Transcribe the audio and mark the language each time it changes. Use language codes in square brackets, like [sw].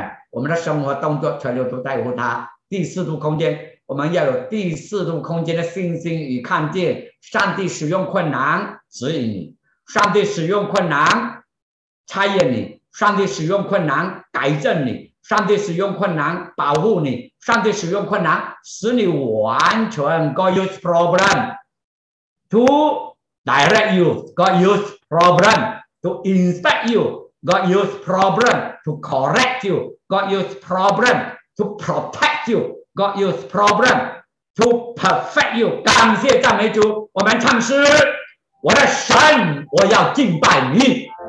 [zh] 我们的生活动作全都在乎他。第四度空间，我们要有第四度空间的信心与看见，上帝使用困难指引你，上帝使用困难测验你，上帝使用困难改正你，上帝使用困难保护你，上帝使用困难使你完全。 [en] God use problem to direct you, God use problem to inspect you, God use problem to correct you, God use problem to protect you, God use problem to perfect you。 [zh] 感谢赞美主，我们唱诗，我的神，我要敬拜你。